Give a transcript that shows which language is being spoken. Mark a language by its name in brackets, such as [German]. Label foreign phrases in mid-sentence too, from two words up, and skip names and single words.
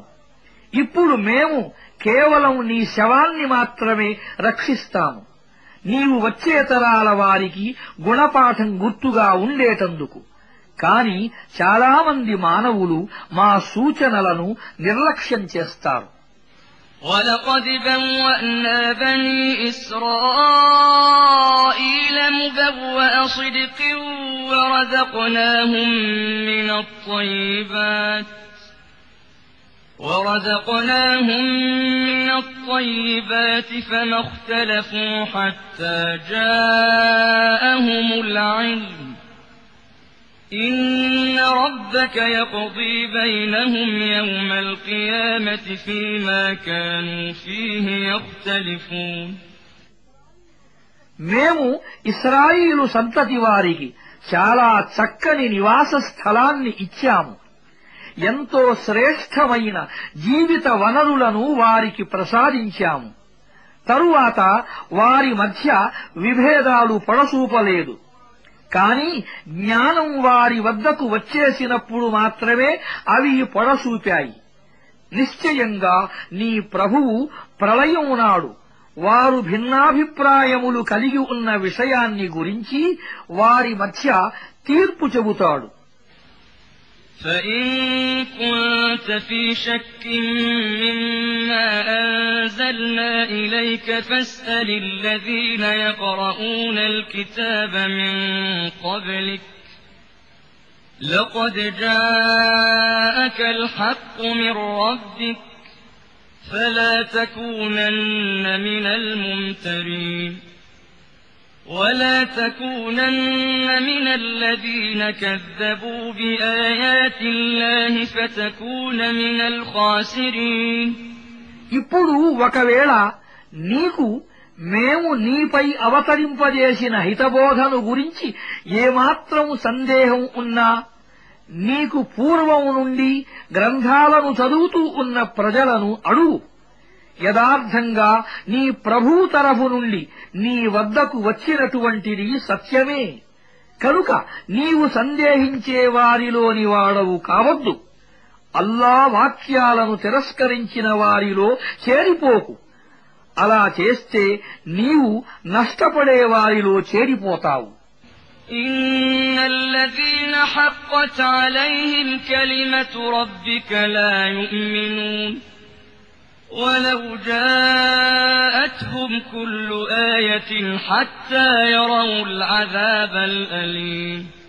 [Telugu] ఇప్పుడు మేము కేవలం నీ శవాన్ని మాత్రమే రక్షిస్తాము, నీవు వచ్చే తరాల వారికి గుణపాఠం గుర్తుగా ఉండేటందుకు. కాని చాలామంది మానవులు మా సూచనలను నిర్లక్ష్యం చేస్తారు. [Arabic] وَلَقَدْ بَوَّأْنَا بَنِي إِسْرَائِيلَ مُبَوَّأَ صِدْقٍ ورزقناهم من الطيبات فما اختلفوا حتى جاءهم العلم إن ربك يقضي بينهم يوم القيامة فيما كانوا فيه يختلفون [Telugu] మేము ఇశ్రాయేలు సంతతి వారికి చాలా చక్కని నివాస స్థలాన్ని ఇచ్చాము. ఎంతో శ్రేష్టమైన జీవిత వనరులను వారికి ప్రసాదించాము. తరువాత వారి మధ్య విభేదాలు పొడసూపలేదు. కాని జ్ఞానం వారి వద్దకు వచ్చేసినప్పుడు మాత్రమే అవి పొడసూపాయి. నిశ్చయంగా నీ ప్రభువు ప్రళయం నాడు వారు భిన్నాభిప్రాయములు కలిగి ఉన్న విషయాన్ని గురించి వారి మధ్య తీర్పు చెబుతాడు. [Arabic] فإن كنت في شك مما أنزلنا إليك فاسأل الذين يقرؤون الكتاب من قبلك لقد جاءك الحق من ربك فلا تكونن من الممترين ولا تكونن من الذين كذبوا بآيات الله فتكون من الخاسرين [Telugu] ఇప్పుడు ఒకవేళ నీకు మేము నీపై అవతరింపజేసిన హితబోధను గురించి ఏమాత్రం సందేహం ఉన్నా, నీకు పూర్వం నుండి గ్రంథాలను చదువుతూ ఉన్న ప్రజలను అడుగు. యథార్థంగా నీ ప్రభువు తరఫు నుండి నీ వద్దకు వచ్చినటువంటిది సత్యమే. కనుక నీవు సందేహించే వారిలోని వాడవు కావద్దు. అల్లా వాక్యాలను తిరస్కరించిన వారిలో చేరిపోకు. అలా చేస్తే నీవు నష్టపడే వారిలో చేరిపోతావు. [Arabic] إن الذين حقت عليهم كلمة ربك لا يؤمنون ولو جاءتهم كل آية حتى يروا العذاب الأليم